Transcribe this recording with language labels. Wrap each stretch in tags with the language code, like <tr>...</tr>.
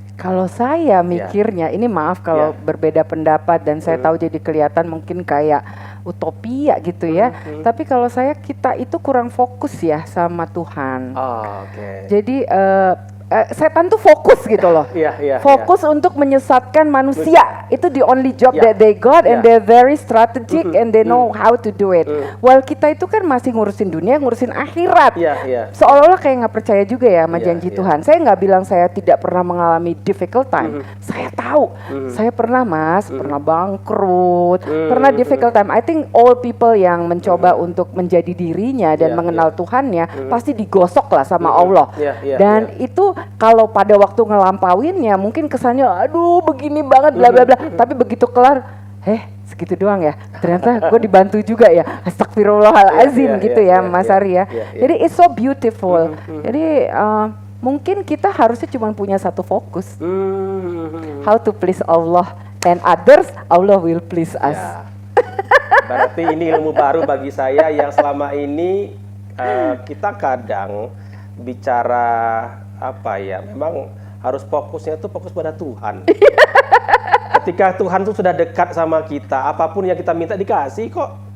<id>Kalau saya mikirnya, ini maaf kalau berbeda pendapat dan saya tahu jadi kelihatan mungkin kayak utopia gitu ya. Tapi kalau kita itu kurang fokus ya sama Tuhan. Oh, oke. Jadi setan tuh fokus gitu loh. Iya, iya, Fokus untuk menyesatkan manusia. Itu</id> <en>the only job</en> <id>Iya.</id> <en>that they got and</en> <id>Iya.</id> <en>they're very strategic and they know how to do it. While</en> <id>kita itu kan masih ngurusin dunia, ngurusin akhirat. Iya, iya. Seolah-olah kayak nggak percaya juga ya sama Iya, janji iya. Tuhan. Saya nggak bilang saya tidak pernah mengalami</id> <en>difficult time.</en> <id>Saya tahu. Saya pernah pernah bangkrut, pernah</id> <en>difficult time. I think all people</en> <id>yang mencoba untuk menjadi dirinya dan Iya, mengenal Tuhannya pasti digosok lah sama Allah. Iya, iya, Dan itu kalau pada waktu ngelampauinnya mungkin kesannya aduh begini banget bla bla bla. Tapi begitu kelar, segitu doang ya. Ternyata gue dibantu juga ya. Astagfirullahalazim Iya, iya, gitu iya, ya Mas iya, Ari ya. iya, iya. Jadi</id> <en>it's so beautiful.</en> <id>Jadi mungkin kita harusnya cuma punya satu fokus.</id> <en>How to please Allah and others, Allah will please us.</en> <id>Ya. Berarti ini ilmu baru bagi saya yang selama ini kita kadang bicara apa ya, memang harus fokusnya itu fokus pada Tuhan. Ketika Tuhan tuh sudah dekat sama kita, apapun yang kita minta dikasih kok.</id>